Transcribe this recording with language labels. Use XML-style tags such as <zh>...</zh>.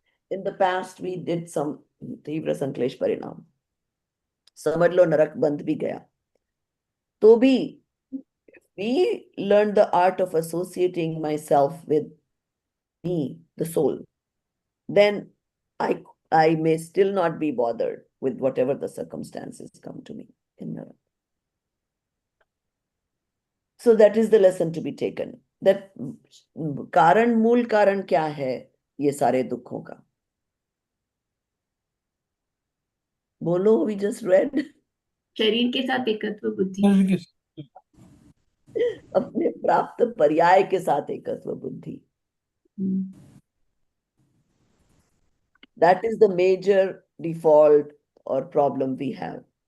<en>In the past we did some</en> <hi>तीव्र संक्लेश परिणाम, समझ लो नरक बंद भी गया, तो भी</hi> <en>we learned the art of associating myself with me, the soul, then I may still not be bothered with whatever the circumstances come to me in Narak. So that is the lesson to be taken.</en> <hi>That कारण मूल कारण क्या है ये सारे दुखों का?</hi> <en>बोलो, we just read.</en> <hi>शरीर के साथ एकत्व बुद्धि। अपने प्राप्त पर्याय के साथ एकत्व बुद्धि.</hi> <en>That is the major default or problem we have.</en>